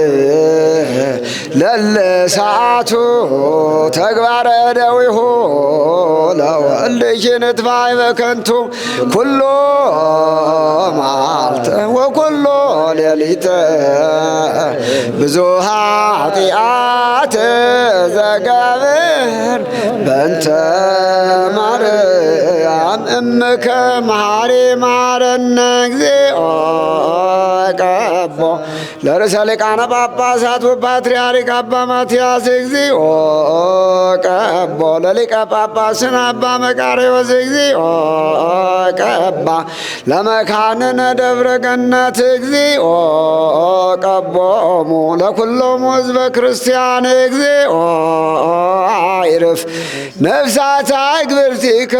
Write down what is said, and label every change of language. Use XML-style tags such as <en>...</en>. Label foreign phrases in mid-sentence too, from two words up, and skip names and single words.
<gez>ለለሰዓቱ ተግባረ ደዊሁ ለወልጅ ንትባይ በከንቱ ኩሎ መዓልተ ወኩሎ ሌሊተ ብዙሃ ኃጢአት ዘገብር በእንተ ማርያም እምከ መሐሪ ማረነ እግዚኦ ቀቦ ለርዕሰ ሊቃነ ጳጳሳት ወፓትርያርክ አባ ማትያስ እግዚኦ ቀቦ ለሊቀ ጳጳስን አባ መቃርዮስ እግዚኦ ቀባ ለመካንነ ደብረ ገነት እግዚኦ ቀቦሙ ለኩሎሙ ሕዝበ ክርስቲያን እግዚኦ አይርፍ ነፍሳተ አግብርቲከ</gez>